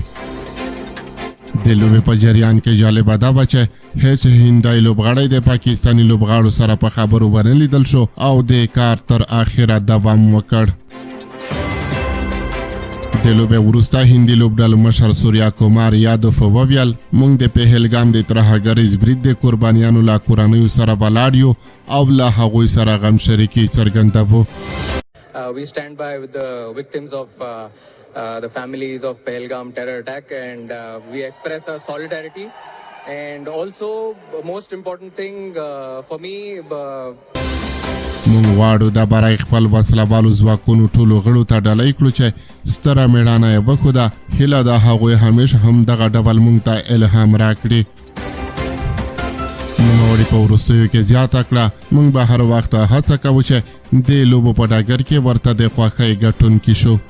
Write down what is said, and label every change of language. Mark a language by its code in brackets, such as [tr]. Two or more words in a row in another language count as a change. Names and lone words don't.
[ps] د لوبې په جریان کې جالبه دا وه چې هیڅ هندی لوبغاړی د پاکستاني لوبغاړو سره په خبرو ونه لیدل شو او د کار تر اخره دوام وکړ. د لوبې وروسته هندي لوبډل مشر سوریا کومار یادوف وویل موږ د پهلګام د ترهګریز برید د قربانیانو له کورنیو سره ولاړ یو او له هغوی سره غم شریکي څرګندوو. [en] We stand by with the victims of the families of Pahalgam terror attack and we express our solidarity and also most important thing for me [ps] مونږ غواړو دا برای خپل وسلهوالو ځواکونو ټولو غړو ته ډالۍ کړو چې ستره مېړانه یې وښوده. هیله ده هغوی همیشه هم دغه ډول مونږ ته الهام راکړي. نوموړي په وروستیو کې زیاته کړه موږ به هر وخت هڅه کوو چې د لوبو په ډګر کې ورته د خوښۍ ګټونکي شو.